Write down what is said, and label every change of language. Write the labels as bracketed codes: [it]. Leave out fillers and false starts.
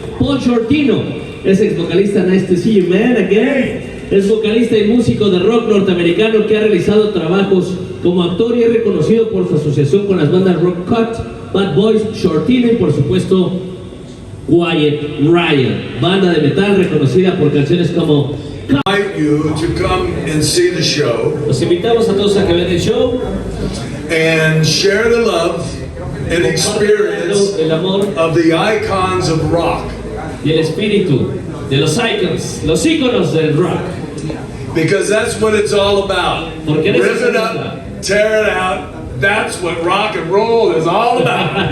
[en] paulshortino [es] es ex vocalista, [en] nice to see you man again. [es] Es vocalista y músico de rock norteamericano que ha realizado trabajos como actor y es reconocido por su asociación con las bandas Rock Cut, Bad Boys, Shortino y por supuesto Quiet Riot, banda de metal reconocida por canciones como [en] Invite you to come and see the show. [es] Los invitamos a todos a que vean el show [en] and share the love and experience [es] el amor [en] of the icons of rock. [es] Y el espíritu de los icons, los íconos del rock. [en] Because that's what it's all about. [es] Porque [en] rip it up, tear it out. That's what rock and roll is all about.